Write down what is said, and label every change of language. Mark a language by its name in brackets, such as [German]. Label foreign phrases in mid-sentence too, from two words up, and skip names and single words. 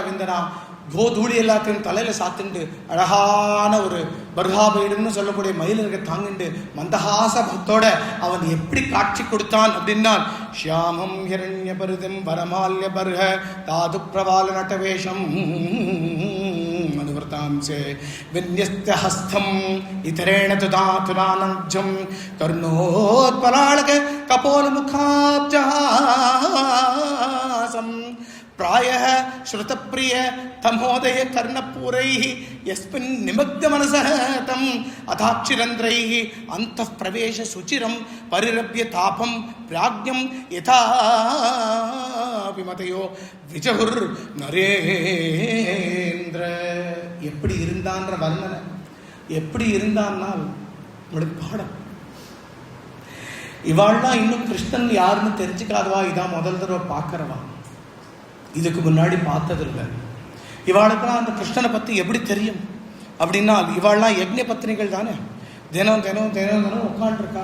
[Tamil] விந்தனா கோதூளி எல்லாத்தையும் தலையில சாத்துண்டு அழகான ஒரு பர்ஹாபைடுன்னு சொல்லக்கூடிய மயிலர்க தாங்கிண்டு மந்தஹாச பக்தோட அவன் எப்படி காட்சி கொடுத்தான் அப்படின்னா [Sanskrit] श्यामं हिरण्य परिधं वरमाल्य बर्ह धातु प्रवाल नटवेषं अनुव्रतांसे विन्यस्त हस्तं इतरेण धुनानाब्जं कर्णोत्पलालक कपोल முகாப்ஜஹாசம் प्रायः श्रुतप्रिय तमोदय कर्णपूरैः यस्मिन् निमग्ध मनसः तम् अथाक्षिरन्ध्रैः अन्तः प्रवेश सुचिरं परिरभ्य तापं प्राज्ञं यथा विमतयो विजहुर नरेन्द्र. [Tamil] எப்படி இருந்தான்ற வர்ணனை, எப்படி இருந்தான்னா உங்களுக்கு பாடம். இவாள்லாம் இன்னும் கிருஷ்ணன் யாருன்னு தெரிஞ்சுக்காதவா, இதான் முதல் தடவை பார்க்கறவா, இதுக்கு முன்னாடி பார்த்ததில்லை. இவாளுக்கெல்லாம் அந்த கிருஷ்ணனை பற்றி எப்படி தெரியும் அப்படின்னா, இவாள்லாம் யக்ஞ பத்தினிகள் தானே, தினம் உட்காந்துருக்கா.